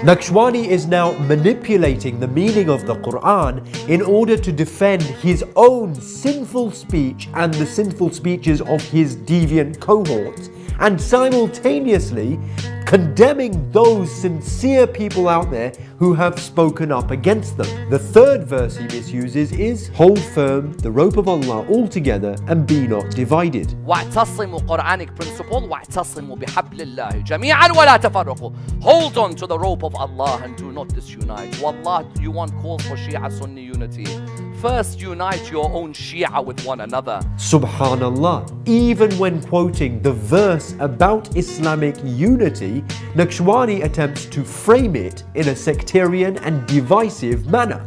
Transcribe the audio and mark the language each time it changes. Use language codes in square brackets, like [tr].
[en] Nakshawani is now manipulating the meaning of the Quran in order to defend his own sinful speech and the sinful speeches of his deviant cohorts, and simultaneously condemning those sincere people out there who have spoken up against them. The third verse he misuses is, hold firm the rope of Allah altogether and be not divided. [ar] واعتصموا, [en] Quranic principle, [ar] واعتصموا بحبل الله جميعا ولا تفرقوا. [en] Hold on to the rope of Allah and do not disunite. Wallah, you want calls for Shia Sunni unity. first unite your own Shia with one another. Subhanallah, even when quoting the verse about Islamic unity, Nakshawani attempts to frame it in a sectarian and divisive manner.